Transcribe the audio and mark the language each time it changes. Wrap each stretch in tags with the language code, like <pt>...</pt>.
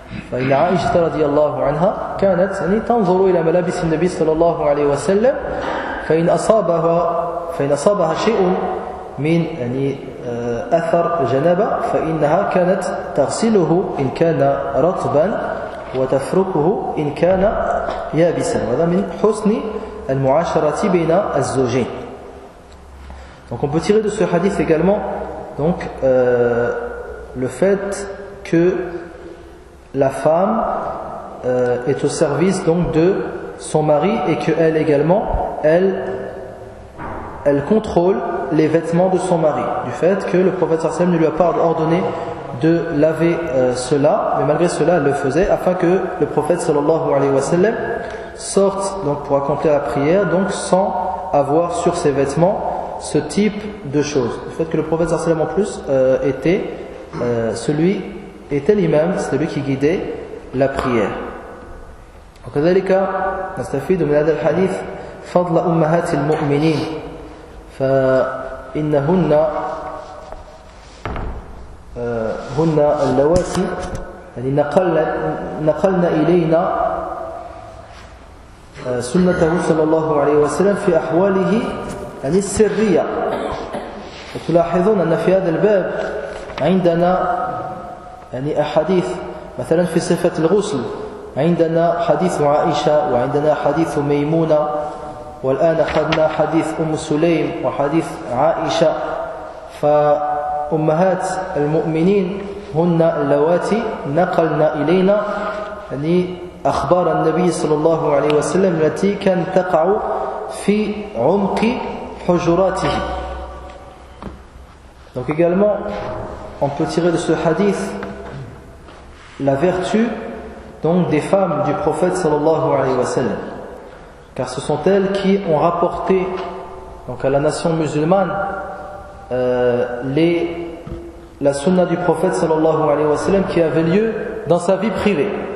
<ar>فإن عائشة رضي الله عنها كانت يعني تنظر إلى ملابس النبي صلى الله عليه وسلم فإن أصابها شيء من يعني أثر جنابة فإنها كانت تغسله إن كان رطبا وتفركه إن كان يابسا وهذا من حسن المعاشرة بين الزوجين.</ar> <fr>Donc on peut tirer de ce hadith également donc le fait que la femme est au service donc de son mari et qu'elle également elle contrôle les vêtements de son mari du fait que le prophète sallam ne lui a pas ordonné de laver cela, mais malgré cela elle le faisait afin que le prophète sallallahu alayhi wa sallam sorte donc pour accomplir la prière donc sans avoir sur ses vêtements ce type de choses. Le fait que le prophète sallam en plus était l'imam, c'est lui qui guidait la prière.</fr> <ar>Donc, كذلك نستفيد من هذا الحديث فضل امهات المؤمنين فانهن هن اللواتي يعني نقلنا الينا سنته صلى الله عليه وسلم في احواله يعني السريه. وتلاحظون ان في هذا الباب عندنا يعني أحاديث مثلا في صفة الغسل, عندنا حديث عائشة وعندنا حديث ميمونة والآن أخذنا حديث أم سليم وحديث عائشة. فأمهات المؤمنين هن اللواتي نقلن إلينا يعني أخبار النبي صلى الله عليه وسلم التي كانت تقع في عمق حجراته.</ar> <fr>Donc également, on peut tirer de ce hadith la vertu donc des femmes du prophète sallallahu alayhi wa sallam, car ce sont elles qui ont rapporté donc à la nation musulmane la sunna du prophète sallallahu alayhi wa sallam qui avait lieu dans sa vie privée.</fr>